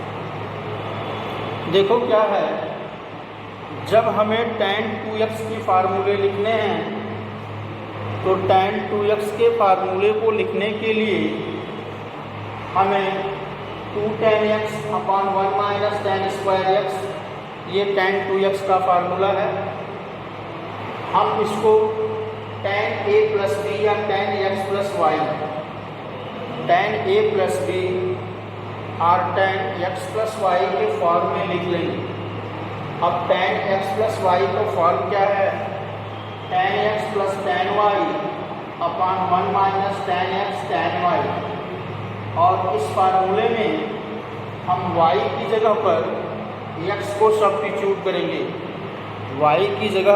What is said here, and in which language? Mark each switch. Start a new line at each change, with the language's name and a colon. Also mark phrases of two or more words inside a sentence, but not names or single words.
Hindi: देखो क्या है, जब हमें
English: tan 2x
Hindi: की फार्मूले लिखने हैं तो
English: tan 2x
Hindi: के फार्मूले को लिखने के लिए हमें
English: 2 tan x upon 1 minus tan square x,
Hindi: ये
English: tan 2x
Hindi: का फार्मूला है। हम इसको
English: tan a plus b
Hindi: या
English: tan x plus y, tan a plus b
Hindi: और
English: tan x plus y
Hindi: के फॉर्म में लिख लेंगे। अब
English: tan x plus y
Hindi: का फॉर्म क्या है?
English: tan x plus tan y upon 1 minus tan x tan y.
Hindi: और इस फार्मूले में हम y की जगह पर x को सब्स्टिट्यूट करेंगे, y की जगह